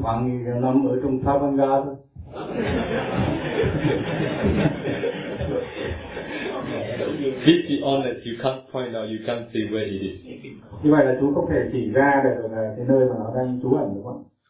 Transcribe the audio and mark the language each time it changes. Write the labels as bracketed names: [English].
[Vietnamese] thoáng nghĩ nó ở trong sao băng ga thôi. [English] Be honest, you can't point out, you can't see where it is. [Vietnamese] Như vậy là chú không thể chỉ ra được là cái nơi mà nó đang trú ẩn, đúng không?